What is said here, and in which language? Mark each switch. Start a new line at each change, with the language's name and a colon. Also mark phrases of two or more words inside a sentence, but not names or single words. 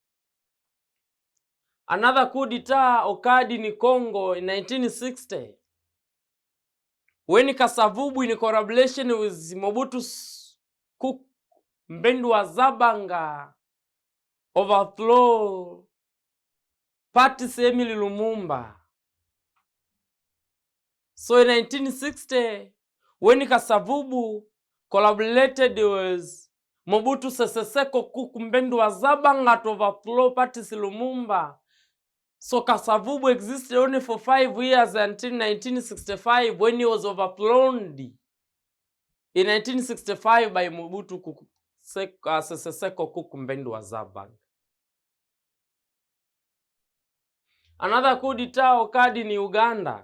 English: Another coup d'etat occurred in Congo in 1960, when Kasavubu, in collaboration with Mobutu's Coup Mbendwa Zabanga, overthrew Patrice Emile Lumumba. So in 1960, when Kasavubu collaborated with Mobutu Sese Seko Coup Mbendwa Zabanga to overthrow Patrice Lumumba, so Kasavubu existed only for 5 years until 1965, when he was overthrown in 1965 by Mobutu Sese Seko Coup Mbendwa Zabanga. Another coup d'etat occurred in Uganda.